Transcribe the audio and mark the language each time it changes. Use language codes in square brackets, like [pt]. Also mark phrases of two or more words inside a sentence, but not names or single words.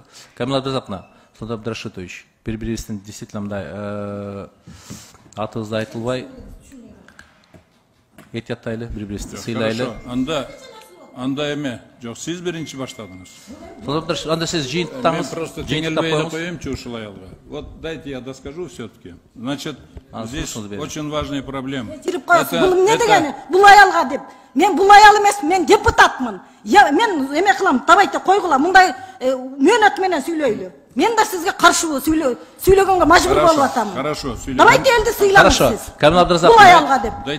[ky] Камила Абдразаковна, Султан Абдрашитович, бир-бирибиздин действительно мындай атыбызды айтылбай этияттайлы, бир-бирибизди сыйлайлы. Анда эме, жок, сиз биринчи баштадыңыз. Анда сиз жыйынтаңыз. Мен просто жеңилбей коемчу ушул аялга. [ru] Вот дайте я доскажу все-таки. Значит, здесь очень важная проблема. [ky] Бул эмне дегени? Бул аялга деп. Мен бул аял эмес, мен депутатмын. Мен эме кылам, давайте койгула, мындай мөөнөт менен сүйлөйлү. Мен да сизге каршыбы сүйлөгөнгө мажбур болуп атам. Хорошо, сүйлөйм. Давайте элди сыйлаңыз сиз. Камила Абдразаковна. Бул аялга деп.